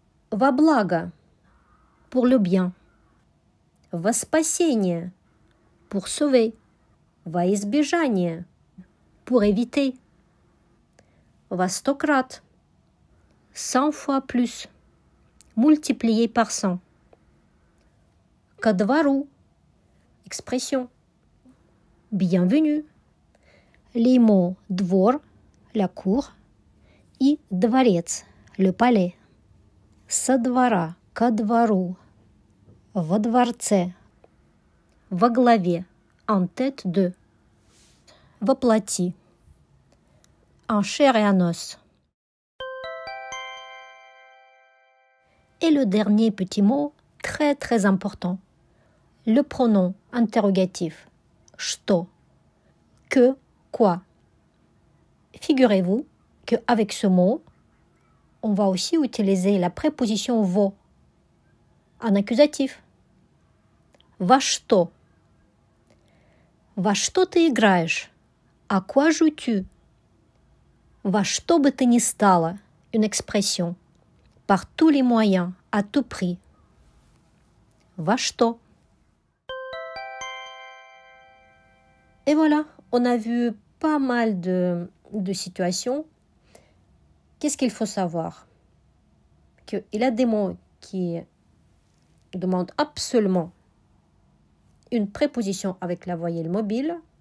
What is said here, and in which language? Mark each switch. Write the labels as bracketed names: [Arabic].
[Russian] Во благо, [French] pour le bien. [Russian] Во спасение, [French] pour sauver. [Russian] Во избежание, [French] pour éviter. [Russian] Во 100 крат, [French] 100 fois plus, multiplié par 100. [Russian] Ко двору, [French] expression. Bienvenue. Les mots двор, la cour, [Russian] и дворец, [French] le palais. [Russian] Со двора, ко двору, во дворце, во главе, [French] en tête de, [Russian] воплоти, [French] en chair et en os. Et le dernier petit mot, très très important, le pronom interrogatif, что, que, quoi. Figurez-vous qu'avec ce mot, on va aussi utiliser la préposition во en accusatif. [Russian] Во что? Во что ты играешь? [French] À quoi joues-tu? [Russian] Во что бы ты ни стало, [French] une expression. Par tous les moyens, à tout prix. [Russian] Во что? [French] Et voilà, on a vu pas mal de situations. Qu'est-ce qu'il faut savoir? Qu'il y a des mots qui demandent absolument une préposition avec la voyelle mobile.